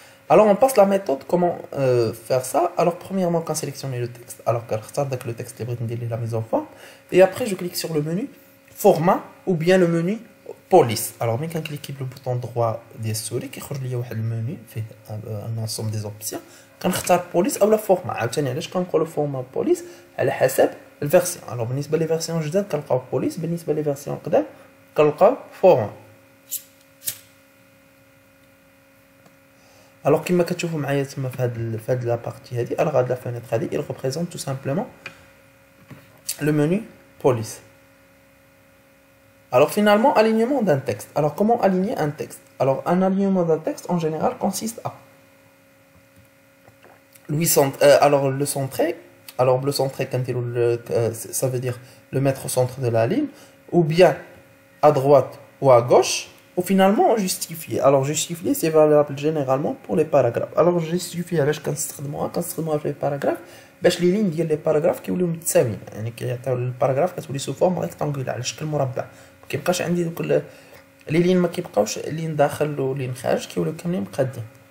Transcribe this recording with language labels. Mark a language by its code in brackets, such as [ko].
[fr] Alors on passe la méthode comment faire ça. Alors premièrement quand sélectionner le texte, alors [ar] كنختار داك [fr] le texte [ar] اللي بغيت ندير ليه [fr] la mise en forme, et après je clique sur le menu format ou bien le menu police. [ar] Alors ملي كنكليكي بالبوطون droit ديال السوري كيخرج ليا واحد المنيو فيه [fr] un ensemble des options. [ar] كنختار بوليس اولا فورما. عاوتاني علاش كنقولوا فورما بوليس؟ على حسب الفيرسيون. الوغ بالنسبه لي فيرسيون جداد كنلقاو بوليس، بالنسبه لي فيرسيون قدام كنلقاو فورما. الوغ كما كتشوفوا معايا تما في هاد لا بارتي هادي، الوغ هاد لا فينيتر هادي [fr] il représente tout simplement le menu police. Alors finalement alignement d'un texte. Alors comment aligner un texte? Alors un alignement d'un texte en général consiste à alors le centrer. Alors le centrer ça veut dire le mettre au centre de la ligne, ou bien à droite ou à gauche, ou finalement justifier. Alors justifier c'est valable généralement pour les paragraphes. [ar] Alors justifier علاش كنستخدموها في [fr] les paragraphes [ar] باش لي لين ديال لي باراغراف كيوليو متساويين، يعني كيعطيو الباراغراف كتولي سو فورم ريكتانغولار على شكل مربع، ما كيبقاش عندي دوك لي لين ما كيبقاوش لين داخل ولين خارج، كيوليو كاملين مقادين.